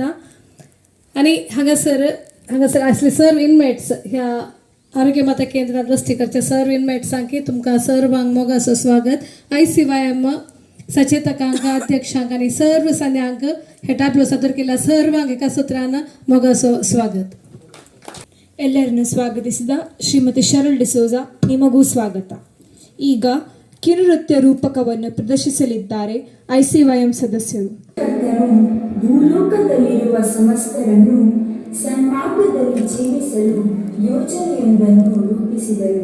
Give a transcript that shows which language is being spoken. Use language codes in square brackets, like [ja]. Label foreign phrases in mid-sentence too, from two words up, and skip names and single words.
[kok] आनी हांगासर आसले सर्व इनमेट्स ह्या आरोग्य माता केंद्रात रस्ते करचे सर्व इनमेट्सांकी तुमकां सर्वांक मोगासो स्वागत. ICYM सचेतकांक अध्यक्षांक आनी सर्व सन्यांक हे टापलो सादर केला सर्वांक एका सुत्रान मोगासो स्वागत. [kn] ಎಲ್ಲರನ್ನು ಸ್ವಾಗತಿಸಿದ ಶ್ರೀಮತಿ ಶರಲ್ ಡಿಸೋಜಾ ನಿಮಗೂ ಸ್ವಾಗತ. ಈಗ ಕಿರುನೃತ್ಯ ರೂಪಕವನ್ನು ಪ್ರದರ್ಶಿಸಲಿದ್ದಾರೆ ICYM ಸದಸ್ಯರು. ಭೂಲೋಕದಲ್ಲಿರುವ ಸಮಸ್ತರನ್ನು ಸನ್ಮಾರ್ಗದಲ್ಲಿ ಜೀವಿಸಲು ಯೋಜನೆಯೊಂದನ್ನು ರೂಪಿಸಿದರು.